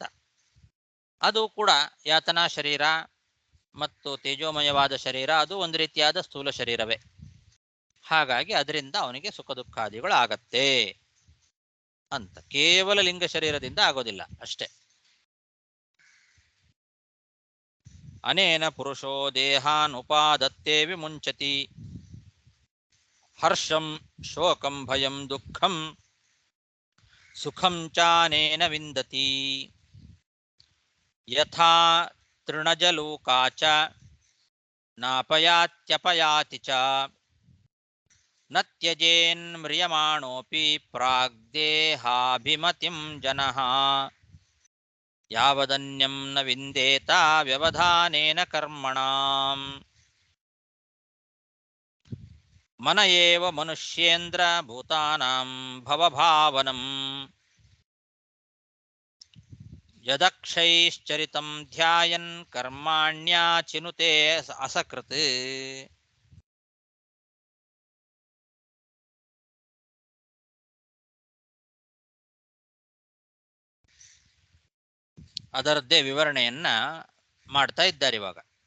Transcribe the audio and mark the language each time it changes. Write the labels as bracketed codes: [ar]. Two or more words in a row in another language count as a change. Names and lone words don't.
[kn] ಅದು ಕೂಡ ಯಾತನಾ ಶರೀರ ಮತ್ತು ತೇಜೋಮಯವಾದ ಶರೀರ, ಅದು ಒಂದು ರೀತಿಯಾದ ಸ್ಥೂಲ ಶರೀರವೇ. ಹಾಗಾಗಿ ಅದರಿಂದ ಅವನಿಗೆ ಸುಖ ದುಃಖಾದಿಗಳು ಆಗತ್ತೆ ಅಂತ. ಕೇವಲ ಲಿಂಗ ಶರೀರದಿಂದ ಆಗೋದಿಲ್ಲ ಅಷ್ಟೇ. [sa] ಅನೇನ ಪುರುಷೋ ದೇಹಾನ್ ಉಪಾದತ್ತೇ ವಿಮುಂಚತಿ ಹರ್ಷಂ ಶೋಕಂ ಭಯಂ ದುಃಖಂ ಸುಖಂ ಚಾನೇನ ವಿಂದತಿ ಯಥಾ ತೃಣಜಲೂಕಾ ಚ ನಾಪಯಾತ್ಯಪಯಾತಿ ಚ ನ ತ್ಯಜೇನ್ ಮ್ರಿಯಮಾಣೋಪಿ ಪ್ರಾಗ್ದೇಹಾಭಿಮತಿಂ ಜನಃ ಯಾವದನ್ಯಂ ನ ವಿಂದೇತ ವ್ಯವಧಾನೇನ ಕರ್ಮಣಾಂ. ಮನ ಏವ ಮನುಷ್ಯೇಂದ್ರ ಭೂತಾನಾಂ ಭವಭಾವನಂ ಯದಕ್ಷೈಶ್ಚರಿತಂ ಧ್ಯಾಯನ್ ಕರ್ಮಾಣ್ಯಾಚಿನುತೆ ಅಸಕೃತ್. [kn] ಅದರದ್ದೇ ವಿವರಣೆಯನ್ನ ಮಾಡ್ತಾ ಇದ್ದಾರೆ ಇವಾಗ.